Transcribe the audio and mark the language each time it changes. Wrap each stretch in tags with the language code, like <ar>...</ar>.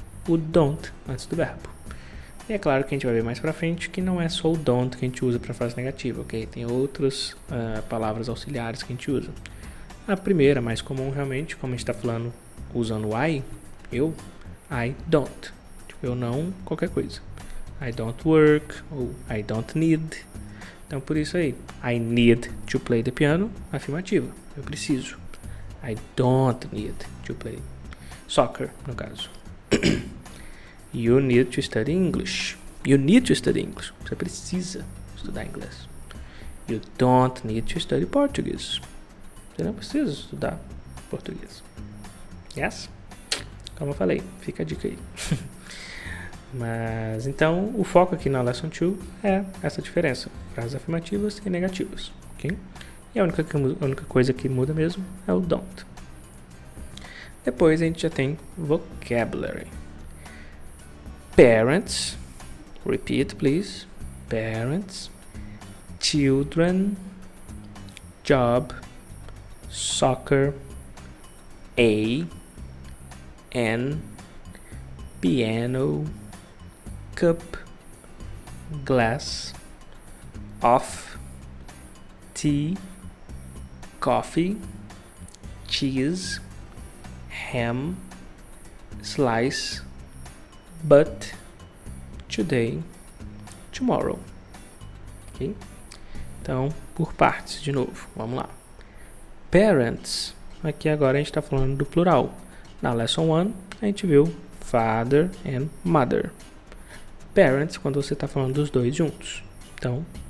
<pt>O don't antes do verbo. E é claro que a gente vai ver mais pra frente que não é só o don't que a gente usa para frase negativa, ok? Tem outras palavras auxiliares que a gente usa. A primeira, mais comum realmente, como a gente está falando usando I, eu, I don't. Tipo, eu não, qualquer coisa.</pt> <en>I don't work,</en> <pt>ou</pt> <en>I don't need.</en> <pt>Então, por isso aí,</pt> <en>I need to play the piano,</en> <pt>afirmativa, eu preciso.</pt> <en>I don't need to play soccer, no caso. You need to study English. You need to study English.</en> <pt>Você precisa estudar inglês.</pt> <en>You don't need to study Portuguese.</en> <pt>Você não precisa estudar português. Yes? Como eu falei, fica a dica aí. Mas, então, o foco aqui na Lesson 2 é essa diferença. Frases afirmativas e negativas, ok? E a única coisa que muda mesmo é o don't. Depois a gente já tem vocabulary.</pt> <en>Parents, repeat please. Parents, children, job, soccer, a, an, piano, cup, glass, off, tea, coffee, cheese, ham, slice, but, today, tomorrow.</en> <pt>Ok? Então, por partes de novo, vamos lá. Parents, aqui agora a gente está falando do plural. Na Lesson 1, a gente viu</pt> <en>father and mother.</en> <pt>Parents, quando você está falando dos dois juntos. Então,</pt>